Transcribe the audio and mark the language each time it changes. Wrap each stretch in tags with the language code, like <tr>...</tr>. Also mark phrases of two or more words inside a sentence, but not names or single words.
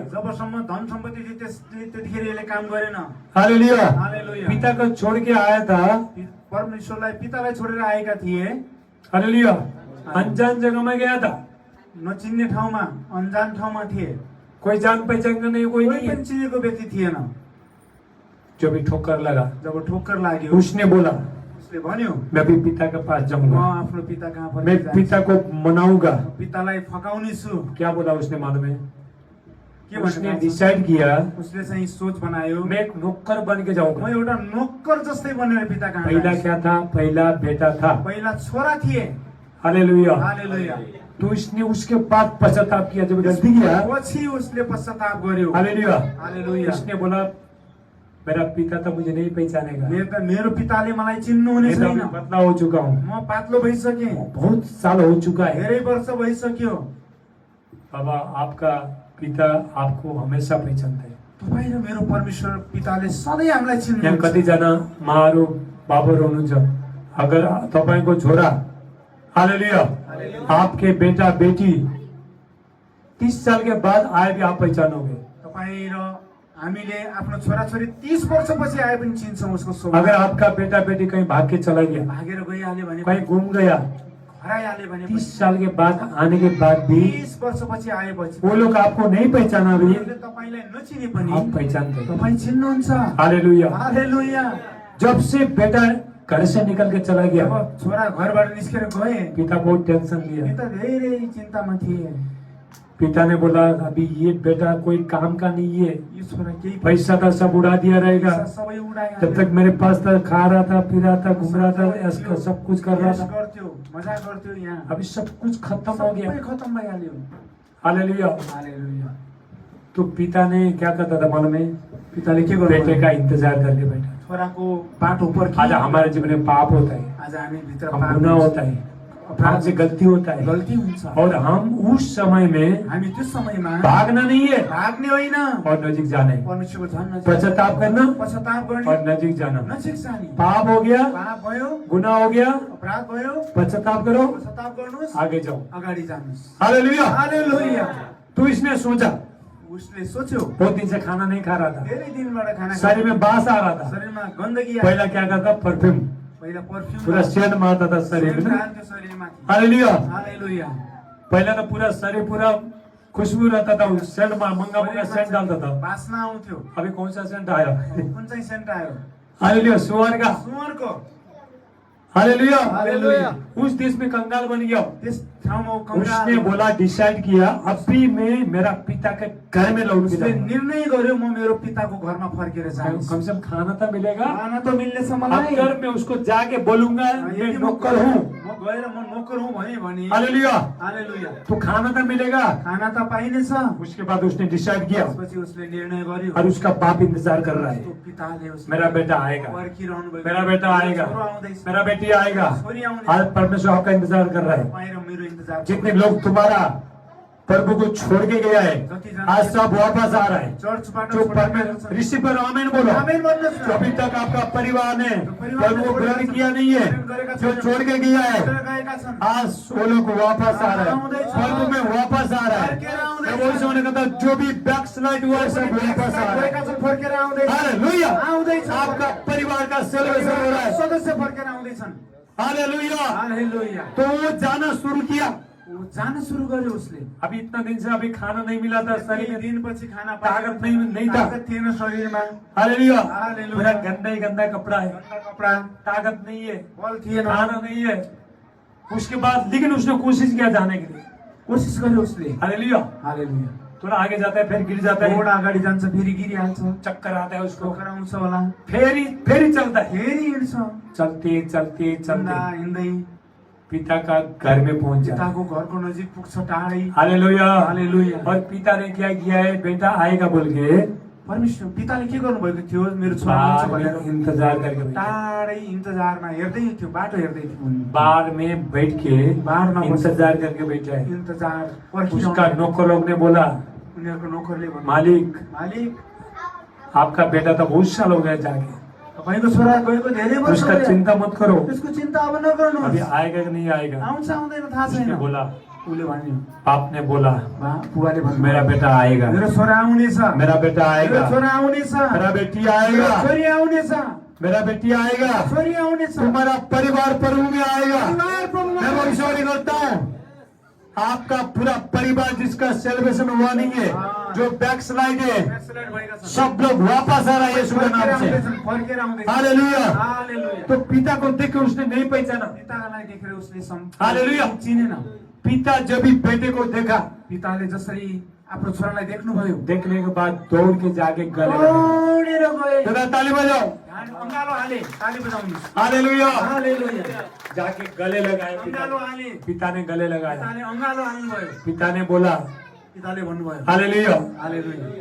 <ne>जबसम्म धन सम्पत्ति थियो त्यतिखेर यसले काम गरेन। हालेलुया। हालेलुया।</ne> <hi>पिता को छोड़ के आया था।</hi> <ne>परमेश्वरलाई पितालाई छोडेर आएका थिए।</ne> <hi>हालेलुया। अनजान जगह में गया था,</hi> <ne>नचिन्ने ठाउँमा, अनजान ठाउँमा थिए।</ne> <hi>कोई जान पहचान का नहीं, कोई</hi> <ne>कोही</ne> <hi>नहीं है।</hi> <ne>पनि चिनेको व्यक्ति थिएन।</ne> <hi>जो भी ठोकर लगा,</hi> <ne>जब ठोक्कर लाग्यो,</ne> <hi>उसने बोला</hi> <ne>उसले भन्यो</ne> <hi>मैं भी पिता के पास</hi> <ne>म</ne> <hi>जाऊंगा,</hi> <ne>आफ्नो पिता कहाँ</ne> <hi>मैं</hi> <ne>फर्केर</ne> <hi>पिता को मनाऊंगा।</hi> <ne>जान्छु। पितालाई फकाउने छु।</ne> <hi>क्या बोला उसने मालूम है?</hi> <ne>के</ne> <hi>उसने</hi> <ne>भन्ने</ne> <hi>डिसाइड किया</hi> <ne>उसले चाहिँ सोच बनायो,</ne> <hi>मैं एक नौकर बन के</hi> <ne>म</ne> <hi>जाऊंगा।</hi> <ne>एउटा नोकर जस्तै बनेर पिता कहाँ</ne> <hi>पहला</hi> <ne>जान्छु।</ne> <hi>क्या था? पहला बेटा था।</hi> <ne>पहिला छोरा थिए।</ne> <hi>हालेलुया।</hi> <ne>हालेलुया।</ne> <hi>तो इसने उसके बाद पश्चाताप किया, जब गलती किया।</hi> <ne>पछि उसले पश्चाताप गर्यो।</ne> <hi>हालेलुया।</hi> <ne>हालेलुया।</ne> <hi>उसने बोला मेरा पिता तो मुझे नहीं पहचानेगा,</hi> <ne>मेरो पिताले मलाई चिन्नुहुने</ne> <hi>मैं तो</hi> <ne>छैन।</ne> <hi>अभी पतला हो चुका हूँ,</hi> <ne>म पातलो भइसकेँ,</ne> <hi>बहुत साल हो चुका है।</hi> <ne>धेरै वर्ष भइसक्यो।</ne> <hi>बाबा आपका पिता आपको हमेशा पहचानता है।</hi> <ne>तपाईँ र मेरो परमेश्वर पिताले सधैँ हामीलाई यहाँ चिन्नुहुन्छ। कतिजना माहरू बाबुहरू हुनुहुन्छ, अगर तपाईँको छोरा</ne> <hi>हालेलुया आपके बेटा बेटी 30 साल के बाद आए भी आप पहचानोगे।</hi> <ne>तपाईँ र हामीले आफ्नो छोराछोरी 30 वर्षपछि आए पनि चिन्छौँ उसको स्वभाव।</ne> <hi>अगर आपका बेटा बेटी कहीं भाग के चला गया,</hi> <ne>भागेर गइहाल्यो भने,</ne> <hi>कहीं घूम गया,</hi> <ne>हराइहाल्यो भने,</ne> <hi>30 साल के बाद आने के बाद भी</hi> <ne>30 वर्षपछि आएपछि</ne> <hi>वो लोग आपको नहीं पहचाना भी,</hi> <ne>उनीहरूले तपाईँलाई नचिने पनि</ne> <hi>आप पहचानते हैं।</hi> <ne>तपाईँ चिन्नुहुन्छ।</ne> <hi>हालेलुया।</hi> <ne>हालेलुया।</ne> <hi>जब से बेटा घर से निकल के चला गया,</hi> <ne>जब छोरा घरबाट निस्केर गए,</ne> <hi>पिता बहुत टेंशन लिया।</hi> <ne>पिता धेरै चिन्तामा थिए।</ne> <hi>पिता ने बोला अभी ये बेटा कोई काम का नहीं है,</hi> <ne>यो छोरा केही</ne> <hi>पैसा था सब उड़ा दिया रहेगा,</hi> <ne>पैसा सबै उडाइहाल्यो।</ne> <hi>जब तक मेरे पास था खा रहा था, पी रहा था, घूम रहा था, ऐसा सब कुछ कर रहा</hi> <ne>यस</ne> <hi>था,</hi> <ne>गर्थ्यो, मजाक गर्थ्यो यहाँ।</ne> <hi>अभी सब कुछ खत्म हो गया।</hi> <ne>सबै खतम भइहाल्यो।</ne> <hi>हालेलुया।</hi> <ne>हालेलुया।</ne> <hi>तो पिता ने क्या करता था मालूम है?</hi> <ne>पिताले के</ne> <hi>बेटे</hi> <ne>गर्नु?</ne> <hi>का इंतजार करके बैठा।</hi> <ne>छोराको बाटो पर</ne> <hi>आज हमारे जीवन में पाप होता है,</hi> <ne>आज हामी भित्र</ne> <hi>हम</hi> <ne>पाप</ne> <hi>गुनाह</hi> <ne>हुन्छ।</ne> <hi>होता है, अपराध से गलती होता है,</hi> <ne>गल्ती हुन्छ।</ne> <hi>और हम उस समय में</hi> <ne>हामी त्यो समयमा</ne> <hi>भागना नहीं है</hi> <ne>भाग्ने होइन,</ne> <hi>और नजीक जाना है,</hi> <ne>परमेश्वरको झन् नजिक</ne> <hi>पश्चाताप करना</hi> <ne>पश्चाताप गर्ने,</ne> <hi>और नजीक जाना।</hi> <ne>नजिक जाने।</ne> <hi>पाप हो गया,</hi> <ne>पाप भयो,</ne> <hi>गुनाह हो गया,</hi> <ne>अपराध भयो,</ne> <hi>पश्चाताप करो,</hi> <ne>पश्चाताप गर्नुहोस्,</ne> <hi>आगे जाओ।</hi> <ne>अगाडि जानुहोस्।</ne> <hi>हालेलुया।</hi> <ne>हालेलुया।</ne> <hi>तो इसने सोचा,</hi> <ne>उसले सोच्यो,</ne> <hi>बहुत दिन से खाना नहीं खा रहा था,</hi> <ne>धेरै दिनबाट खाना</ne> <hi>शरीर में बास आ रहा था।</hi> <ne>शरीरमा गन्दगी आयो।</ne> <hi>पहला क्या करता? परफ्यूम,</hi> <ne>पहिला परफ्युम</ne> <hi>पूरा सेंट मारता था शरीर में।</hi> <ne>हाल्थ्यो शरीरमाथि।</ne> <hi>हालेलुया।</hi> <ne>हालेलुया।</ne> <hi>पहला तो पूरा शरीर पूरा खुशबू रहता था, सेंट मंगा मंगा सेंट डालता था।</hi> <ne>बास्ना आउँथ्यो।</ne> <hi>अभी कौन सा सेंट आया?</hi> <ne>कुन चाहिँ सेन्ट आयो?</ne> <hi>हालेलुया। सुअर का।</hi> <ne>सुँगरको।</ne> <hi>हालेलुया।</hi> <ne>हालेलुया।</ne> <hi>उस देश में कंगाल बन गया।</hi> <ne>त्यस ठाउँमा ऊ कंगाल</ne> <hi>उसने बोला, डिसाइड किया अभी मैं मेरा पिता के घर में लौट के</hi> <ne>उसले</ne> <hi>जाऊंगा।</hi> <ne>निर्णय गर्यो म मेरो पिताको घरमा फर्केर जान्छु।</ne> <hi>कम से कम खाना तो मिलेगा।</hi> <ne>खाना त मिल्नेछ मलाई।</ne> <hi>अगर मैं उसको जाके बोलूंगा मैं</hi> <ne>यदि</ne> <hi>नौकर हूँ,</hi> <ne>म गएर म नोकर हुँ भने</ne> <hi>हालेलुया,</hi> <ne>हालेलुया,</ne> <hi>तो खाना तो मिलेगा।</hi> <ne>खाना त पाइनेछ।</ne> <hi>उसके बाद उसने डिसाइड किया</hi> <ne>त्यसपछि उसले निर्णय गर्यो।</ne> <hi>और उसका बाप इंतजार कर रहा</hi> <ne>उसको</ne> <hi>है,</hi> <ne>पिताले उसलाई</ne> <hi>मेरा बेटा आएगा,</hi> <ne>पर्खिरहनु भएको।</ne> <hi>मेरा बेटा आएगा,</hi> <ne>छोरो आउँदैछ।</ne> <hi>मेरा बेटी आएगा।</hi> <ne>छोरी आउँदैछ।</ne> <hi>आज परमेश्वर आपका इंतजार कर रहा है।</hi> <ne>तपाईँ र मेरो इन्तजार।</ne> <hi>जितने लोग तुम्हारा प्रभु को छोड़ के गया है, आज सब वापस आ रहा है।</hi> <ne>चर्चबाट जो छोडेर</ne> <hi>परमेश्वर ऋषि पर आमीन बोलो।</hi> <ne>आमेन भन्नुहोस् जो न।</ne> <hi>अभी तक आपका परिवार ने प्रभु को ग्रहण किया नहीं है, जो छोड़ के गया है,</hi> <ne>गएका छन्।</ne> <hi>आज वो लोग वापस आ रहा है, प्रभु में वापस आ रहा है। प्रभु यीशु ने कहा जो भी बैकस्लाइड हुआ है सब वापस आ रहा है।</hi> <ne>गएका छन्, फर्केर आउँदैछन्। हालेलुया। आउँदैछन्।</ne> <hi>आपका परिवार का सेलिब्रेशन हो रहा है।</hi> <ne>सदस्य फर्केर आउँदैछन्।</ne> <hi>हालेलुया।</hi> <ne>हालेलुया।</ne> <hi>तो वो जाना शुरू किया।</hi> <ne>ऊ जान सुरु गर्यो उसले।</ne> <hi>अभी इतना दिन से अभी खाना नहीं मिला था शरीर में,</hi> <ne>दिनपछि खाना</ne> <hi>ताकत नहीं था।</hi> <ne>ताकत थिएन शरीरमा।</ne> <hi>हालेलुया।</hi> <ne>हालेलुया।</ne> <hi>पूरा गंदा ही गंदा कपड़ा है,</hi> <ne>गन्दा कपडा,</ne> <hi>ताकत नहीं है,</hi> <ne>बल थिएन।</ne> <hi>खाना नहीं है। उसके बाद लेकिन उसने कोशिश किया जाने के लिए।</hi> <ne>कोसिस गर्यो उसले।</ne> <hi>हालेलुया।</hi> <ne>हालेलुया।</ne> <hi>थोड़ा आगे जाता है फिर गिर जाता है,</hi> <ne>थोडा अगाडि जान्छ फेरि गिरिहाल्छ।</ne> <hi>चक्कर आता है उसको,</hi> <ne>चक्कर आउँछ होला।</ne> <hi>फिर ही चलता है।</hi> <ne>फेरि हिँड्छ।</ne> <hi>चलते चलते</hi> <ne>हिँड्दा</ne> <hi>चलते</hi> <ne>हिँड्दै</ne> <hi>पिता का घर में पहुंच जाता है।</hi> <ne>पिताको घरको नजिक पुग्छ टाढै।</ne> <hi>हालेलुया।</hi> <ne>हालेलुया।</ne> <hi>और पिता ने क्या किया है? बेटा आएगा बोल के</hi> <ne>परमेश्वर पिताले के गर्नुभएको थियो? मेरो छोरा आउँछ</ne> <hi>बाहर</hi> <ne>भनेर</ne> <hi>में इंतजार करके बैठा।</hi> <ne>टाढै इन्तजारमा हेर्दै थियो, बाटो हेर्दै थियो उनी।</ne> <hi>बाहर में बैठ के</hi> <ne>बारमा</ne> <hi>इंतजार करके बैठा है।</hi> <ne>इन्तजार</ne> <hi>उसका</hi> <ne>पर्खिरहनु।</ne> <hi>नौकर लोग ने बोला,</hi> <ne>उनीहरूको नोकरले भन्यो,</ne> <hi>मालिक</hi> <ne>मालिक</ne> <hi>आपका बेटा तो बहुत साल हो गया जाके,</hi> <ne>तपाईँको छोरा गएको धेरै वर्ष</ne> <hi>उसका</hi> <ne>भयो।</ne> <hi>चिंता मत करो,</hi> <ne>त्यसको चिन्ता अब</ne> <hi>अभी</hi> <ne>नगर्नुहोस्।</ne> <hi>आएगा कि नहीं आएगा।</hi> <ne>आउँछ आउँदैन थाहा</ne> <hi>उसने</hi> <ne>छैन।</ne> <hi>बोला,</hi> <ne>उसले भन्यो,</ne> <hi>बाप ने बोला</hi> <ne>बुवाले भन्यो,</ne> <hi>मेरा बेटा आएगा,</hi> <ne>मेरो छोरा आउनेछ,</ne> <hi>मेरा बेटा</hi> <ne>मेरो</ne> <hi>आएगा,</hi> <ne>छोरा आउनेछ,</ne> <hi>मेरा बेटी</hi> <ne>मेरो</ne> <hi>आएगा,</hi> <ne>छोरी आउनेछ,</ne> <hi>मेरा बेटी आएगा,</hi> <ne>छोरी आउनेछ।</ne> <hi>तुम्हारा परिवार प्रभु में आएगा।</hi> <ne>परिवार प्रभुमा</ne> <hi>मैं भविष्यवाणी करता हूँ, आपका पूरा परिवार जिसका सेलिब्रेशन हुआ नहीं है, जो बैकस्लाइड है,</hi> <ne>एक्सिडेन्ट भएका छन्।</ne> <hi>सब लोग वापस आ रहा है यीशु के</hi> <ne>फर्केर</ne> <hi>नाम से।</hi> <ne>आउँदैछन्, फर्केर आउँदैछन्।</ne> <hi>हालेलुया।</hi> <ne>हालेलुया।</ne> <hi>तो पिता को देख के उसने नहीं पहचाना।</hi> <ne>पितालाई देखेर उसले</ne> <hi>हालेलुया।</hi> <ne>चिनेन।</ne> <hi>पिता जब भी बेटे को देखा,</hi> <ne>पिताले जसरी आफ्नो छोरालाई देख्नुभयो,</ne> <hi>देखने के बाद दौड़ के जाके गले लगा।</hi> <ne>दौडेर गए।</ne> <hi>दादा ताली बजाओ।</hi> <ne>अङ्गालो हाले, ताली बजाउनुहोस्।</ne> <hi>हालेलुया।</hi> <ne>हालेलुया।</ne> <hi>जाके गले लगाए</hi> <ne>अङ्गालो</ne> <hi>पिता,</hi> <ne>हाले।</ne> <hi>पिता ने गले लगाया।</hi> <ne>पिताले अङ्गालो हाल्नुभयो।</ne> <hi>पिता ने बोला,</hi> <ne>पिताले भन्नुभयो,</ne> <hi>हालेलुया,</hi> <ne>हालेलुया।</ne>